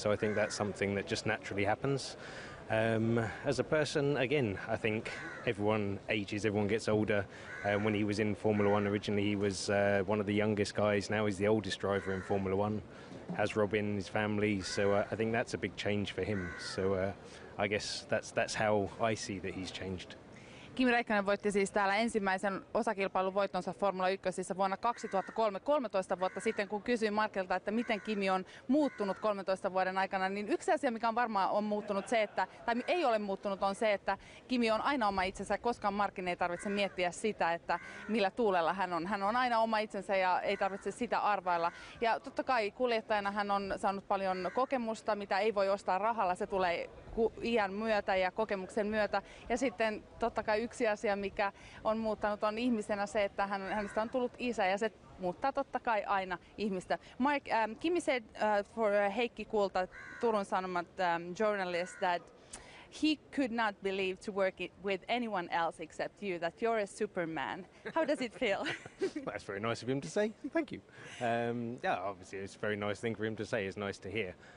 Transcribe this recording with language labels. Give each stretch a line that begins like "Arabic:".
English: So I think that's something that just naturally happens. As a person, again, I think everyone ages, everyone gets older. When he was in Formula One originally, he was one of the youngest guys. Now he's the oldest driver in Formula One, has Robin, his family. So I think that's a big change for him. So I guess that's how I see that he's changed.
Finnish: Kimi Räikkönen voitti siis täällä ensimmäisen osakilpailun voittonsa Formula 1 vuonna 2003, 13 vuotta sitten, kun kysyin Markelta, että miten Kimi on muuttunut 13 vuoden aikana, niin yksi asia, mikä on varmaan on muuttunut se, että, tai ei ole muuttunut, on se, että Kimi on aina oma itsensä, koskaan Markin ei tarvitse miettiä sitä, että millä tuulella hän on. Hän on aina oma itsensä ja ei tarvitse sitä arvailla. Ja totta kai kuljettajana hän on saanut paljon kokemusta, mitä ei voi ostaa rahalla, se tulee iän myötä ja kokemuksen myötä. Ja sitten totta kai yksi asia, mikä on muuttanut, on ihmisenä se, että hänestä on tullut isä, ja se muuttaa totta kai aina ihmistä.
English: Mark, Kimi said for Heikki Kulta, Turun Sanomat journalist, that he could not believe to work with anyone else except you, that you're a superman. How does it feel? That's very nice of him to say. Thank you. Yeah, obviously it's a very nice thing for him to say. It's nice to hear.